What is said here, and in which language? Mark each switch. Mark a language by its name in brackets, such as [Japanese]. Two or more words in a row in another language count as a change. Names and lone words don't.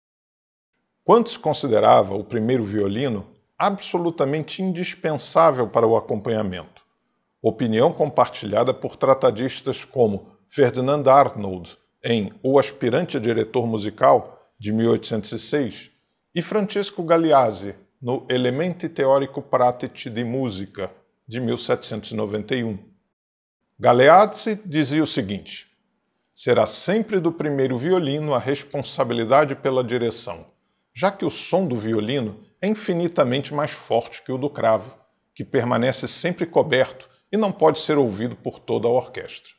[Portuguese] Quantz considerava o primeiro violino absolutamente indispensável para o acompanhamento, opinião compartilhada por tratadistas como Ferdinand Arnold, em O Aspirante a Diretor Musical, de 1806, e Francesco Galeazzi, no Elementi Teorico-Pratici di Musica, de 1791. Galeazzi dizia o seguinte: será sempre do primeiro violino a responsabilidade pela direção, já que o som do violino é infinitamente mais forte que o do cravo, que permanece sempre coberto e não pode ser ouvido por toda a orquestra.